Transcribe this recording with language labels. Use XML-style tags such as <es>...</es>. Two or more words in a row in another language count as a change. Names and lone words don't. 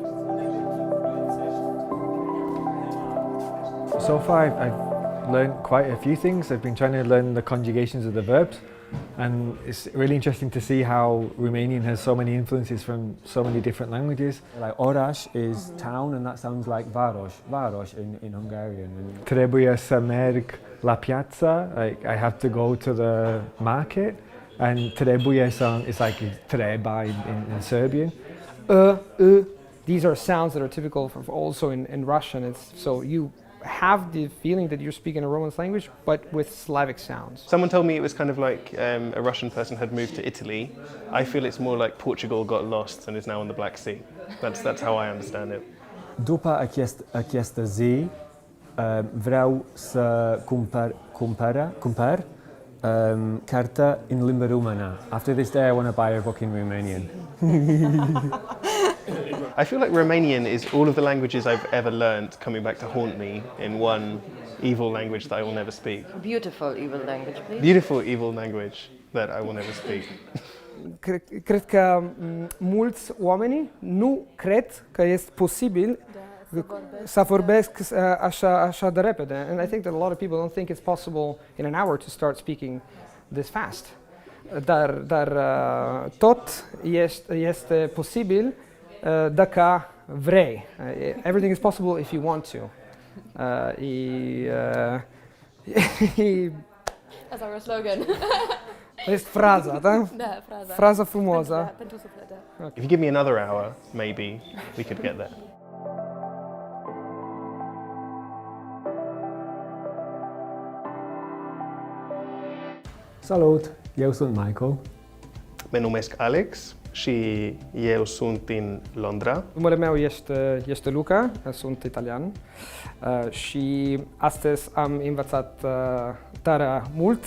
<en>So far, I've learned quite a few things. I've been trying to learn the conjugations of the verbs, and it's really interesting to see how Romanian has so many influences from so many different languages. Like oraș is town, and that sounds like város in Hungarian. And</en> <ro>Trebuie să merg la piață,</ro> <en>like I have to go to the market, and</en> <ro>trebuie să</ro> <en>is like treba in Serbian. These are sounds that are typical also in Russian. It's so you have the feeling that you're speaking a Romance language, but with Slavic sounds. Someone told me it was kind of like a Russian person had moved to Italy. I feel it's more like Portugal got lost and is now on the Black Sea. That's how I understand it.</en> <ro>după această zi, vreau să cumpăr carte în limba română.</ro> <en>After this day, I want to buy a book in Romanian. I feel like Romanian is all of the languages I've ever learnt coming back to haunt me in one evil language that I will never speak. Beautiful evil language, please. Beautiful evil language that I will never speak.</en> <ro>Cred că mulți oameni nu cred că este posibil să vorbesc așa de repede.</ro> <en>And I think that a lot of people don't think it's possible in an hour to start speaking this fast.</en> <ro>Dar tot este posibil dacă vrei.</ro> <en>Everything is possible if you want to. That's our slogan.</en> <ro>Este fraza, da? Da, fraza. Fraza frumoasă. Pentru suflet, da.</ro> <en>If you give me another hour, maybe we could get there.</en> <ro>Salut, eu sunt Michael. Mă numesc Alex și eu sunt din Londra. Numele meu este Luca, sunt italian și astăzi am învățat tare mult.</ro>